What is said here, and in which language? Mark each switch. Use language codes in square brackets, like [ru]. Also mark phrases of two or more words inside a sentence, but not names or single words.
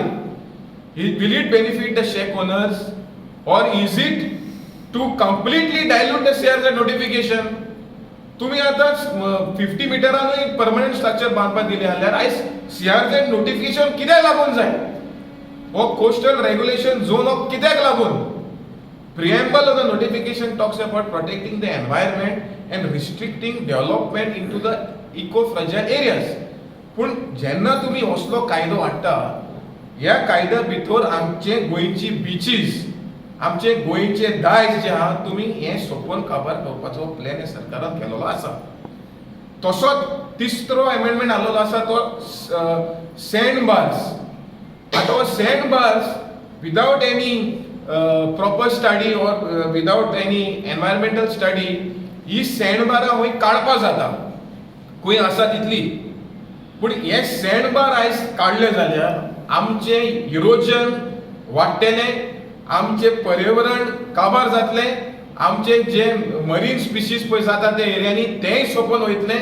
[en] Will it benefit the shack owners or is it to completely dilute the CRZ notification? [kok] तुम्ही आता 50 मिटरानूय [en] permanent structure [kok] बांदपाक दिले जाल्यार आयज CRZ नोटिफिकेशन कित्याक लागून जाय? हो [en] coastal regulation zone [kok] हो कित्याक लागून? [en] Preamble of the notification talks about protecting the environment and restricting development into the eco-fragile areas. [kok] पूण जेन्ना तुम्ही असलो कायदो हाडटा ह्या कायद्या भितर आमचे गोंयची बीचीस, आमचे गोंयचे दायज जे आहा तुमी हे सोंपोवन काबार करपाचो प्लॅन हे सरकारान केलेलो आसा. तसोच तिसरो अमेंडमेंट हाडलेलो आसा तो [en] sand bars. [kok] आतां हो [en] sand bars without any proper study or without any environmental study [kok] ही सँड बारां खंय काडपा जाता. खंय आसा तितली. पूण हे सँडबार आयज काडले जाल्यार आमचे इरोजन वाडटलें, आमचे पर्यावरण काबार जातलें, आमचे जे [en] marine species [kok] पळय जाता त्या एरियांनी तेंय सोंपोन वयतलें.